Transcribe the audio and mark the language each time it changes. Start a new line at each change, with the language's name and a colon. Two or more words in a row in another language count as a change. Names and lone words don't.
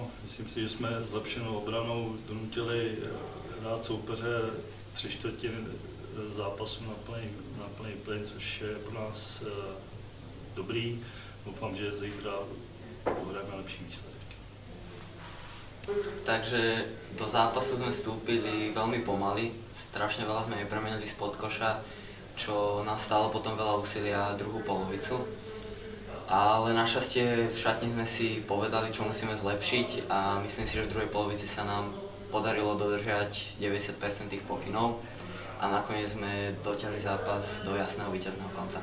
Czech: Myslím si, že jsme zlepšenou obranou donutili hrát soupeře 3/4 zápasu na plný plyn, což je pro nás dobrý. Doufám, že zítra dohráme lepší výsledek.
Slovak: Takže do zápasu sme vstúpili veľmi pomaly, strašne veľa sme nepremenili spod koša, čo nás stálo potom veľa úsilia druhú polovicu. Ale našťastie v šatni sme si povedali, čo musíme zlepšiť a myslím si, že v druhej polovici sa nám podarilo dodržať 90% tých pokynov a nakoniec sme dotiahli zápas do jasného víťazného konca.